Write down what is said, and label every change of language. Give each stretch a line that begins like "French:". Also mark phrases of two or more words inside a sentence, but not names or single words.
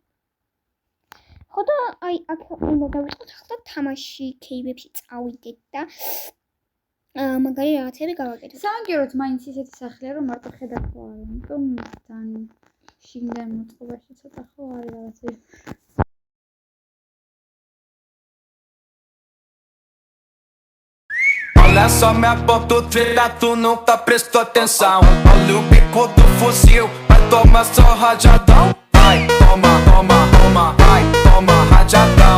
Georgian: ხო და აი აქ უნდა დავიწყოთ ახლა თამაში კეიბებში წავიდეთ და მაგარი რაღაცები გავაკეთოთ. სამაგიეროდ მაინც ისეთი სახლია რომ მარტო ხედავ ხო არა, იმიტომ თან შიგნიდან მოწყობაში ცოტა ხო არის რაღაცები.
Portuguese: Olha só minha ponta treta, tu nunca prestou atenção. Olha o bico do fuzil, vai tomar só rajadão. Vai, toma, toma, toma, vai, toma rajadão.